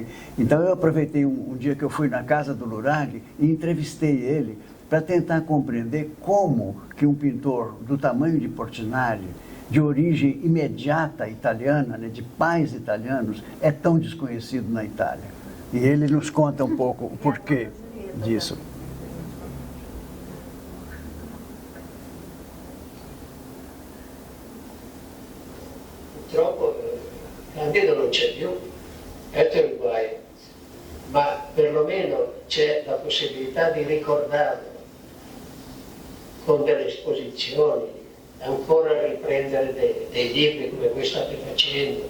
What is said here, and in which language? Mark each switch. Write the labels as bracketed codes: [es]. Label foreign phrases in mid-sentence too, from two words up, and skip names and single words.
[pt] Então eu aproveitei um dia que eu fui na casa do Luraghi e entrevistei ele para tentar compreender como que um pintor do tamanho de Portinari, de origem imediata italiana, né, de pais italianos, é tão desconhecido na Itália. E ele nos conta um pouco o porquê disso. [it] Purtroppo Candido non c'è più, questo è il guaio, ma perlomeno c'è la possibilità di ricordarlo con delle esposizioni, ancora riprendere dei libri come voi state facendo.